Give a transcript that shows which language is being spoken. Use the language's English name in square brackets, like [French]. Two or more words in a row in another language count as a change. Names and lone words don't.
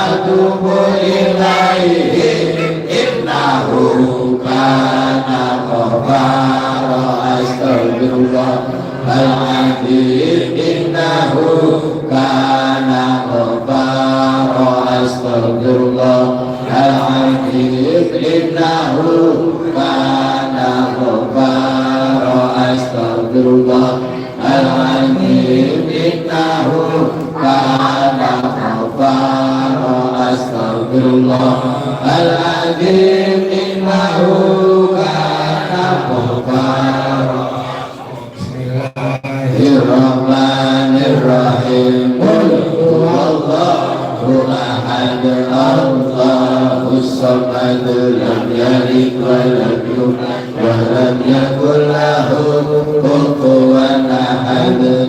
[Arabic] أتوب إليه إنه كان غفارا أستغفر الله العظيم إنه كان غفارا أستغفر الله العظيم إنه كان غفارا أستغفر الله العظيم إنه كان غفارا أستغفر الله العظيم إنه كان غفارا. بسم الله الرحمن الرحيم. قل هو الله أحد الله الصمد لم يلد ولم يولد ولم يكن له كفوا أحد.